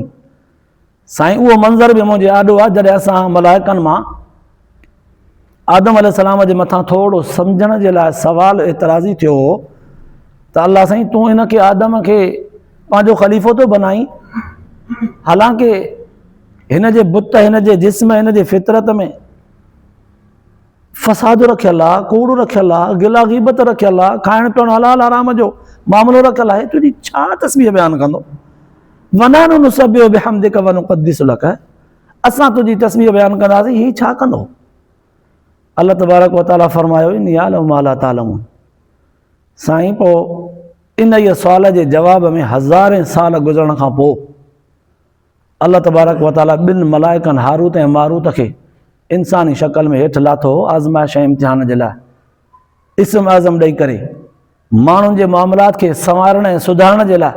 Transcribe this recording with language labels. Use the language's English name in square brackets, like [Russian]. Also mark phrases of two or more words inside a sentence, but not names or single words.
[Sindhi] साईं उहो मंज़र बि मुंहिंजे आॾो आहे जॾहिं असां मलाइकनि मां आदम अलैहिस्सलाम जे मथां थोरो सम्झण जे लाइ सवाल एतिराज़ी थियो त अल्लाह साईं तूं हिनखे आदम खे पंहिंजो ख़लीफ़ो थो बनाई, हालांकि हिन जे बुत, हिन जे जिस्म, हिन जे फितरत में फ़साद रखियलु आहे, कूड़ रखियलु आहे, गिला ग़ीबत रखियलु आहे, खाइण पीअण हलाल हराम जो मामिलो रखियलु आहे, तुंहिंजी छा तस्बीह बयानु कंदो? [Arabic] ونحن نسبح بحمدك ونقدس لك, [Sindhi] असां तुंहिंजी तस्बीह बयानु कंदासीं, हीउ छा कंदो? अल्लाह [Arabic] تبارك وتعالى [Sindhi] फरमायो [Arabic] إني أعلم ما لا تعلمون. [Sindhi] साईं पोइ इन इहे सुवाल जे जवाब में हज़ारे साल गुज़रण खां पोइ अल्लाह [Arabic] تبارك وتعالى [Sindhi] ॿिनि मलाइकनि हारूत ऐं मारूत खे इंसानी शक्ल में हेठि लाथो आज़माइश ऐं इम्तिहान जे लाइ, इस्म आज़म ॾेई करे माण्हुनि जे मामलात खे संवारण ऐं सुधारण जे लाइ।